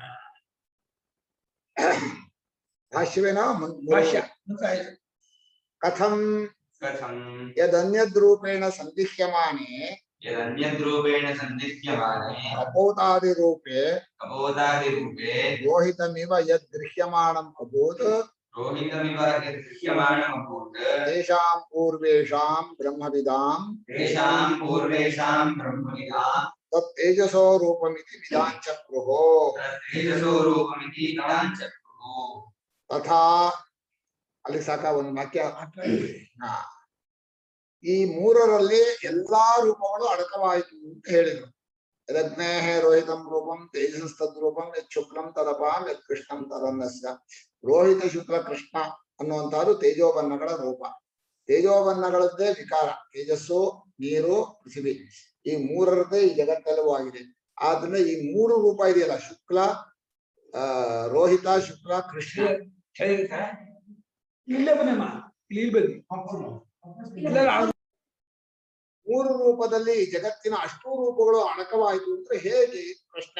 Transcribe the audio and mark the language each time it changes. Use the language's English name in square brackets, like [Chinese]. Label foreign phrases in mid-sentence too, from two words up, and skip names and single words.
[Sanskrit] भाष्यवेना भाष्य कथं यदन्यद्रूपेण सन्दिह्यमाने कपोतादिरूपे रोहितमिव यद्गृह्यमाणम् अभूत् तेषां पूर्वेषां ब्रह्मविदां तत्तेजसो रूपमिति विदाञ्चक्रुः तथा [Kannada] ಅಲ್ಲಿ ಸಾಕ ಒಂದು ವಾಕ್ಯ ಈ ಮೂರರಲ್ಲಿ ಎಲ್ಲಾ ರೂಪಗಳು ಅಡಕವಾಯಿತು ಅಂತ ಹೇಳಿದ್ರು. [Sanskrit] ಯದಗ್ನೇಹ ರೋಹಿತಂ ರೂಪಂ ತೇಜಸ್ತದ್ರೂಪಂ ಯತ್ ಶುಕ್ಲಂ ತದಪಾಂ ಯತ್ ಕೃಷ್ಣಂ ತದನ್ನಸ್ಯ. [Kannada] ರೋಹಿತ ಶುಕ್ಲ ಕೃಷ್ಣ ಅನ್ನುವಂತಹದ್ದು ತೇಜೋಬನ್ನಗಳ ರೂಪ. ತೇಜೋಬನ್ನಗಳದ್ದೇ ವಿಕಾರ, ತೇಜಸ್ಸು ನೀರು ಪೃಥ್ವಿ, ಈ ಮೂರರದ್ದೇ ಈ ಜಗತ್ತೆಲ್ಲವೂ ಆಗಿದೆ. ಆದ್ರಿಂದ ಈ ಮೂರು ರೂಪ ಇದೆಯಲ್ಲ, ಶುಕ್ಲ ರೋಹಿತ ಶುಕ್ಲ ಕೃಷ್ಣ, ಮೂರು ರೂಪದಲ್ಲಿ ಜಗತ್ತಿನ ಅಷ್ಟು ರೂಪಗಳು ಅಡಕವಾಯಿತು ಅಂದ್ರೆ ಹೇಗೆ ಪ್ರಶ್ನೆ.